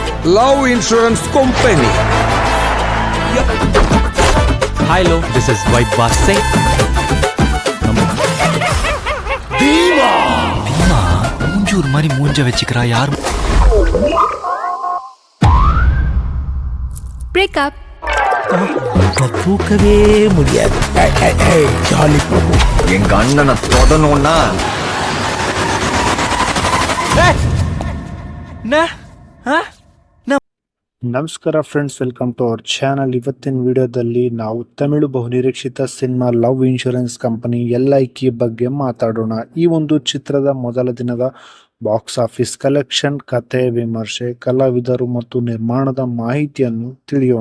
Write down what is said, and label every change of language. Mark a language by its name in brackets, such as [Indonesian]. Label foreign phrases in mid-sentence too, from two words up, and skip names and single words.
[English] Love Insurance Company. Hi, hello. This is Vibe Boss Singh. [Tamil] ಭೀಮಾ மூஞ்சூர் மாதிரி மூஞ்ச வச்சுக்கிறா யார்? Breakup. தூக்கவே முடியாது. ஜாலி பிரபு எங்க அண்ணனை தொடணும்னா [Kannada] ನಮಸ್ಕಾರ ಫ್ರೆಂಡ್ಸ್, [English] welcome to our channel. [Kannada] ಇವತ್ತಿನ ವಿಡಿಯೋದಲ್ಲಿ ನಾವು ತಮಿಳು ಬಹುನಿರೀಕ್ಷಿತ ಸಿನಿಮಾ ಲವ್ ಇನ್ಶೂರೆನ್ಸ್ ಕಂಪನಿ LIK ಬಗ್ಗೆ ಮಾತಾಡೋಣ. ಈ ಒಂದು ಚಿತ್ರದ ಮೊದಲ ದಿನದ [English] box office collection, [Kannada] ಕಥೆ, ವಿಮರ್ಶೆ, ಕಲಾವಿದರು ಮತ್ತು ನಿರ್ಮಾಣದ ಮಾಹಿತಿಯನ್ನು ತಿಳಿಯೋಣ.